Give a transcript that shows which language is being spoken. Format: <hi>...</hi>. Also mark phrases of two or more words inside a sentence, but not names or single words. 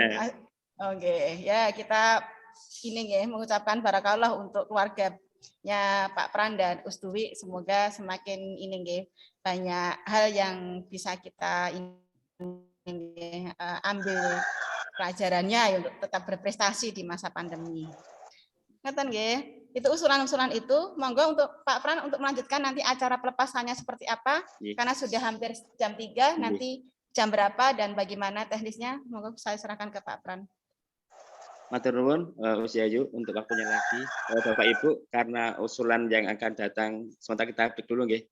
<id>Oke, ya kita ini ya mengucapkan barakallah untuk keluarganya Pak Pran dan Usdwi, semoga semakin ini nggih banyak hal yang bisa kita ambil pelajarannya ya, untuk tetap berprestasi di masa pandemi.</id> <jv>Ngeten nggih.</jv> <id>Itu usulan-usulan itu, monggo untuk Pak Pran untuk melanjutkan nanti acara pelepasannya seperti apa, karena sudah hampir jam 3, nanti jam berapa dan bagaimana teknisnya, monggo saya serahkan ke Pak Pran.</id> <jv>Matur nuwun</jv> <id>Usyayu untuk waktunya lagi. Bapak Ibu, karena usulan yang akan datang sementara kita break dulu nggih.</id>